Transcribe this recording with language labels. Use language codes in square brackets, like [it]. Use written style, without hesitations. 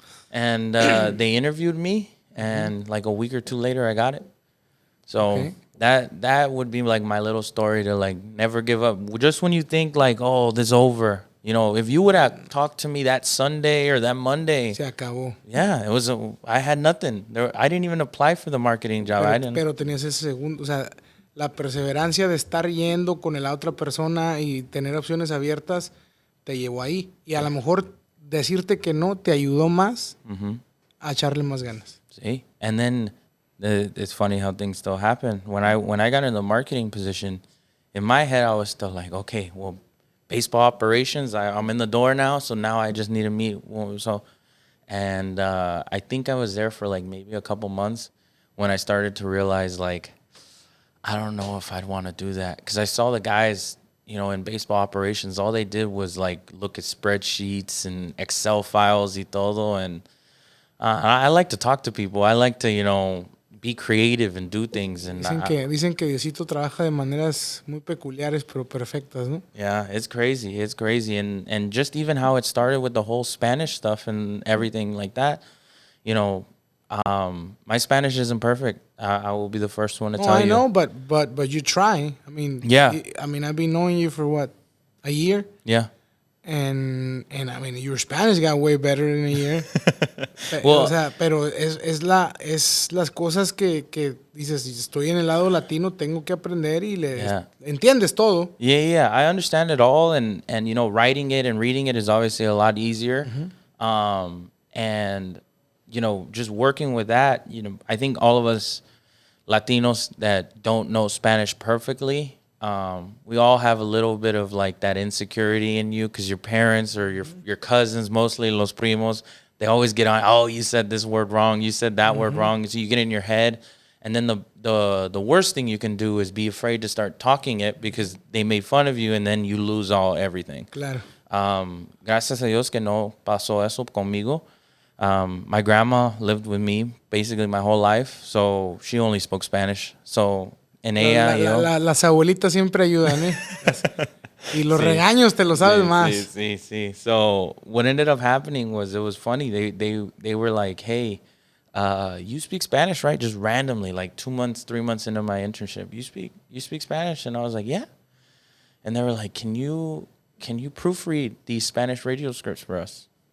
[en] And they interviewed me, and like a week or two later, I got it. So that would be like my little story to like never give up. Just when you think like, oh, this is over. You know, if you would have talked to me that Sunday or that Monday. [es] Se acabó. [en] Yeah, I had nothing. I didn't even apply for the marketing job. [es] Pero tenías ese segundo, o sea, la perseverancia de estar yendo con la otra persona y tener opciones abiertas te llevó ahí. Y a lo mejor decirte que no te ayudó más a echarle más ganas. [en] See? And then it's funny how things still happen. When I got in the marketing position, in my head I was still like, okay, well, baseball operations, I'm in the door now, so now I just need to meet. So, and I think I was there for like maybe a couple months when I started to realize like, I don't know if I'd want to do that. Because I saw the guys, you know, in baseball operations, all they did was like look at spreadsheets and Excel files [es] y todo. [en] And I like to talk to people. I like to, you know, be creative and do things. And [es] dicen que Diosito trabaja de maneras muy peculiares pero perfectas, ¿no? [en] Yeah, it's crazy. And just even how it started with the whole Spanish stuff and everything like that, you know, My Spanish isn't perfect. I will be the first one to tell I you. know, but you try. I mean, Yeah. I mean, I've been knowing you for what, a year, Yeah. and I mean, your Spanish got way better in a year. Well, [es] O sea, pero es las cosas que dices, si estoy en el lado latino, tengo que aprender y [en] yeah. [es] entiendes todo. [en] Yeah, I understand it all, and you know, writing it and reading it is obviously a lot easier. And you know, just working with that, you know, I think all of us Latinos that don't know Spanish perfectly, we all have a little bit of like that insecurity in you because your parents or your cousins, mostly [es] los primos, [en] they always get on. Oh, you said this word wrong. You said that word wrong. So you get in your head, and then the worst thing you can do is be afraid to start talking it because they made fun of you, and then you lose everything. [es] Claro. Gracias a Dios que no pasó eso conmigo. [en] My grandma lived with me basically my whole life, so she only spoke Spanish. So [es] en ella, las abuelitas siempre ayudan, ¿eh? Y los regaños te lo sabes más. Sí. [en] So what ended up happening was, it was funny. They were like, hey, you speak Spanish, right? Just randomly, like 2 months, 3 months into my internship. You speak Spanish? And I was like, yeah. And they were like, can you proofread these Spanish radio scripts for us?